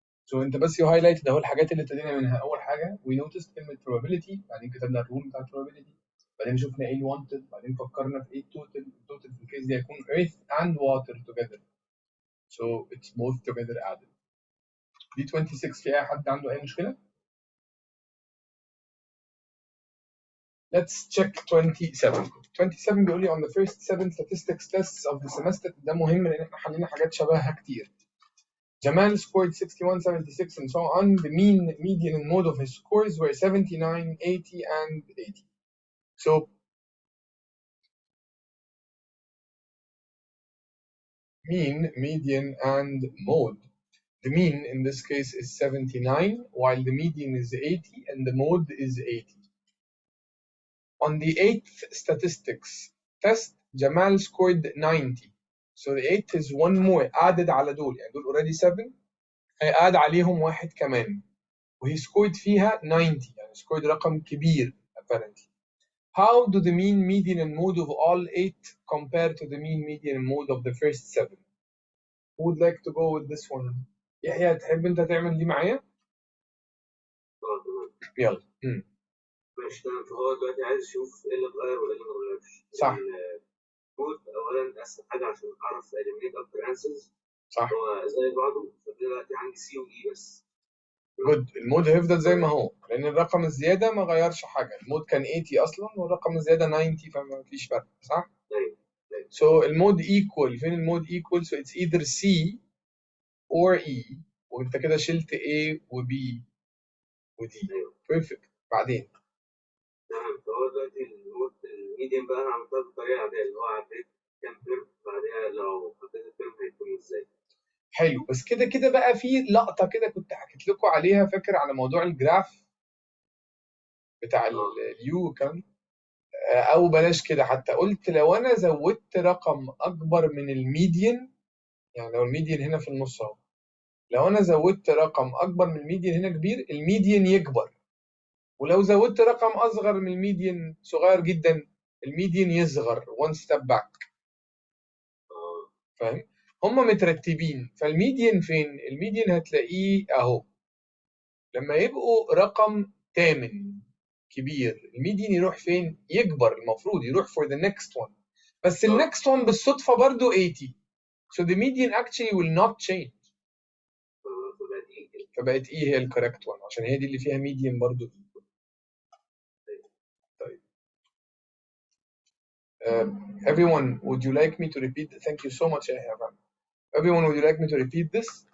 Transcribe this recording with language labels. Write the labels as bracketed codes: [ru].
[ar] So انت بس يو هايلايت اهو الحاجات اللي ابتدينا منها. اول حاجه [en] we noticed [ar] كلمه probability، بعدين كتبنا الرول بتاع probability، بعدين شفنا ايه الوانتد، بعدين فكرنا في ايه التوتال. التوتال في الكيس دي هيكون [en] earth and water together. So it's both together added. [ar] دي 26 في اي حد عنده اي مشكله؟ [en] Let's check 27. [ar] 27 بيقول لي [en] on the first 7 statistics tests of the semester. [ar] ده مهم لان احنا حلينا حاجات شبهها كتير. [en] Jamal scored 61, 76 and so on. The mean, median and mode of his scores were 79, 80 and 80. So mean, median and mode. The mean in this case is 79 while the median is 80 and the mode is 80. On the 8th statistics test, Jamal scored 90. [ar] So the 8th is one more added على دول، يعني دول already 7 هيقعد عليهم واحد كمان وهي scored فيها 90، يعني [en] scored رقم كبير apparently. How do the mean, median and mode of all 8 compare to the mean, median and mode of the first 7? Who would like to go with this one? [ar] يحيى تحب انت تعمل دي معايا؟ تمام. يلا. ماشي تمام. فهو دلوقتي عايز يشوف ايه اللي اتغير وايه اللي ما اتغيرش. صح. المود اولا اسهل حاجه عشان اعرف اليمينيت اكتر انسرز. صح. هو زي بعضه، فدلوقتي عندي سي ودي بس. [en] Good. [ar] المود هيفضل زي ما هو لان الرقم الزياده ما غيرش حاجه. المود كان 80 اصلا والرقم الزياده 90، فما فيش فرق. صح. ايوه. [en] So المود equal. [ar] فين المود [en] equal؟ So it's either C or E، [ar] وانت كده شلت [en] A و B و D. [ar] ايوه. [en] Perfect. [ar] بعدين تمام. فهو دلوقتي المود الميديم بقى انا عملتها بالطريقه العاديه اللي هو عديت كام ترم، بعدها لو حطيت الترم هيكون ازاي. حلو. بس كده كده بقى في لقطه كده كنت حكيت لكم عليها، فاكر على موضوع الجراف بتاع اليو كان، او بلاش كده حتى، قلت لو انا زودت رقم اكبر من الميديان، يعني لو الميديان هنا في النص اهو، لو انا زودت رقم اكبر من الميديان هنا كبير، الميديان يكبر، ولو زودت رقم اصغر من الميديان صغير جدا، الميديان يصغر [en] one step back. [ar] فاهم؟ هما مترتبين. فالميديان فين؟ الميديان هتلاقيه اهو لما يبقوا رقم تامن كبير، الميديان يروح فين؟ يكبر. المفروض يروح [en] for the next one، [ar] بس ال next one بالصدفة برضو 80. [en] So the median actually will not change. [ar] فبقت ايه هي الكوريكت one عشان هي دي اللي فيها median برضو. طيب. [en] Everyone, would you like me to repeat? Thank you so much. Everyone, would you like me to repeat this?